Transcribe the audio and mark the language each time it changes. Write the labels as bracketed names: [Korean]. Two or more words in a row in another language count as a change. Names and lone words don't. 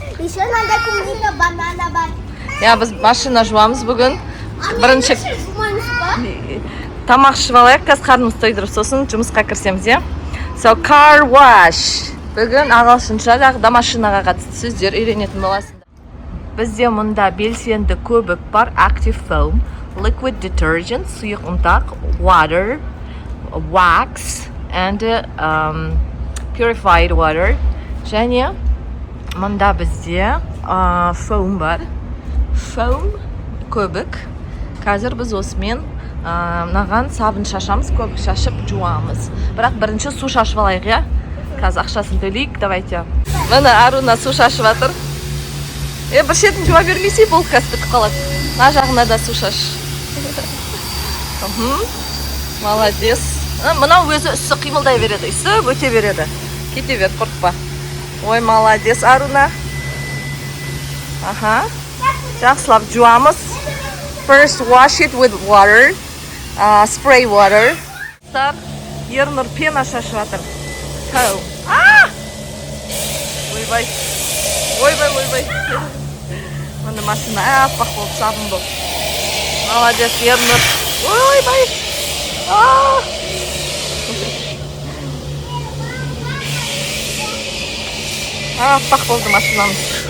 [Russian] Еще надо купить банана бар. [Kazakh] Ya biz машина жуамыз бүгін. Бірінші тамақ ішіп алайық, қазір қарнымыз тойдырып, сосын жұмысқа кірісеміз, иә. [English] So car wash. [Kazakh] Бүгін ағылшынша да машинаға қатысты сөздер үйренетін боласыңдар. Бізде мұнда белсенді көбік бар, [English] active foam, liquid detergent, [Kazakh] сұйық ұнтақ, [English] water, wax and purified water. [Kazakh] Және мұнда бізде foam бар. Foam көбік. Қазір біз осымен мынаған сабын шашамыз, көбік шашып жуамыз. Бірақ бірінші су шашып алайық, иә? Қазір ақшасын төлейік, давайте. Міне Аруна су шашып жатыр. Бір шетін жуа бермесе бұл қазір бітіп қалады. Мына жағына да су шаш. Молодец. Мынау өзі үсі қимылдай береді, үсі өте береді. Кете бер, қорқпа. Ой, молодец, Аруна. Аха. Жақсылап жуамыз. [English] First wash it with water, spray water. [Kazakh] Ернұр пена шашып жатыр. Ойбай. Ойбай. Мына машина аппақ болып, сабын болып. Молодец, Ернұр. Ойбай. Аппақ болды машинамыз.